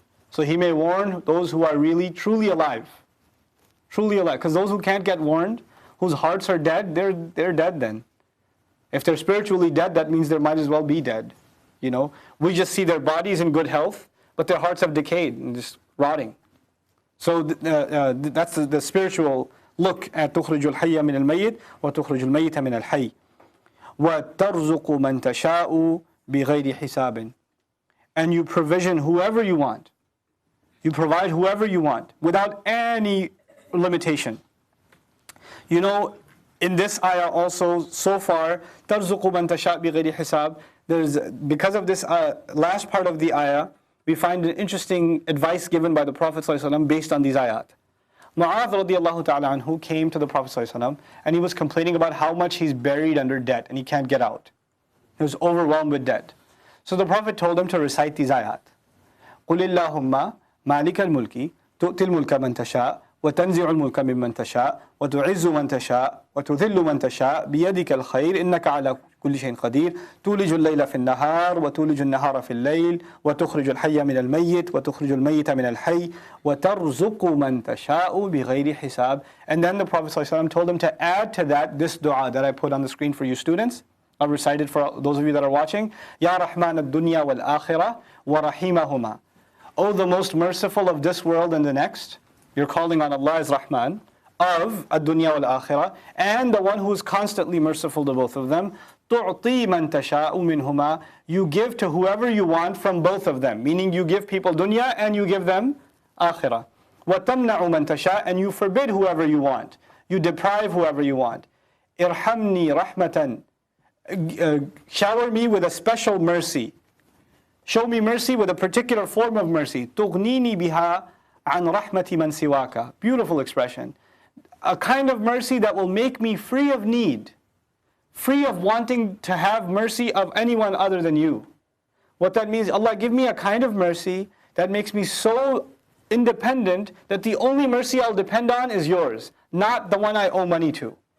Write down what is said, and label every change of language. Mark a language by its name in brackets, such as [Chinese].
[English] So he may warn those who are really, truly alive. Truly alive. Because those who can't get warned, whose hearts are dead, they're dead then. If they're spiritually dead, that means they might as well be dead. We just see their bodies in good health, but their hearts have decayed and just rotting. So that's the spiritual look at [Arabic] تخرج الحي من الميت وتخرج الميت من الحي وترزق من تشاء بغير حساب. [English] And you provision whoever you want. You provide whoever you want without any limitation. In this ayah also, so far, [Arabic] ترزق من تشاء بغير حساب. [English] Because of this last part of the ayah, we find an interesting advice given by the Prophet ﷺ based on these ayat. Mu'adh radiallahu ta'ala anhu came to the Prophet ﷺ, and he was complaining about how much he's buried under debt and he can't get out. He was overwhelmed with debt. So the Prophet told him to recite these ayat. [Arabic] قُلِ اللَّهُمَّ مَالِكَ الْمُلْكِ تُؤْتِ الْمُلْكَ مَنْ تَشَاءُ وتنزع الملك ممن تشاء وتعز من تشاء وتذل من تشاء بيدك الخير إنك على كل شيء قدير تولج الليل في النهار وتولج النهار في الليل وتخرج الحي من الميت وتخرج الميت من الحي وترزق من تشاء بغير حساب. [English] And then the Prophet ﷺ told him to add to that this dua that I put on the screen for you students. I'll recite it for those of you that are watching. [Arabic] Ya Rahman ad-dunya wal-akhirah wa rahimahuma. [English] O the most merciful of this world and the next. You're calling on Allah as Rahman, of [Arabic] ad-dunya wal-akhirah, [English] and the one who is constantly merciful to both of them. [Arabic] تُعْطِي مَنْ تَشَاءُ مِنْهُمَا. [English] You give to whoever you want from both of them, meaning you give people dunya and you give them akhirah. [Arabic] وَتَمْنَعُ مَنْ تَشَاءُ. [English] And you forbid whoever you want. You deprive whoever you want. [Arabic] إِرْحَمْنِي رَحْمَةً. [English] Shower me with a special mercy. Show me mercy with a particular form of mercy. [Arabic] تُغْنِينِي بِهَا عن رحمة من سواك. [English] Beautiful expression. A kind of mercy that will make me free of need, free of wanting to have mercy of anyone other than you. What that means, Allah, give me a kind of mercy that makes me so independent that the only mercy I'll depend on is yours, not the one I owe money to.